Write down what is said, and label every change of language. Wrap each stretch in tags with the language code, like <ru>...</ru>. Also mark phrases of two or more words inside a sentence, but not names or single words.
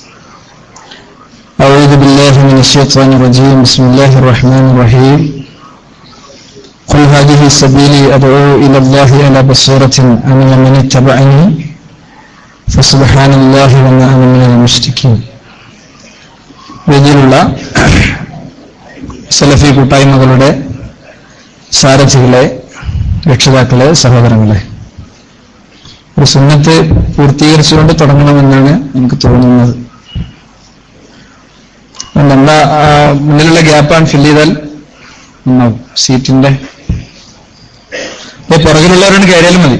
<ar>أعوذ بالله من الشيطان الرجيم. بسم الله الرحمن الرحيم. قل هذه سبيلي أدعو إلى الله على بصيرة أنا ومن اتبعني فسبحان الله وما أنا من المشركين.</ar> <ml>വേദിയിലുള്ള സലഫി കൂട്ടായ്മകളുടെ സാരഥികളെ, രക്ഷിതാക്കളെ, സഹോദരങ്ങളെ, ഒരു സുന്നത്ത് പൂർത്തീകരിച്ചുകൊണ്ട് തുടങ്ങണമെന്നാണ് എനിക്ക് തോന്നുന്നത്. നമ്മുടെ മുന്നിലുള്ള ഗ്യാപ്പാണ് ഫില്ല് ചെയ്താൽ സീറ്റിന്റെ പുറകിലുള്ളവരാണ് കയറിയാലും മതി.</ml>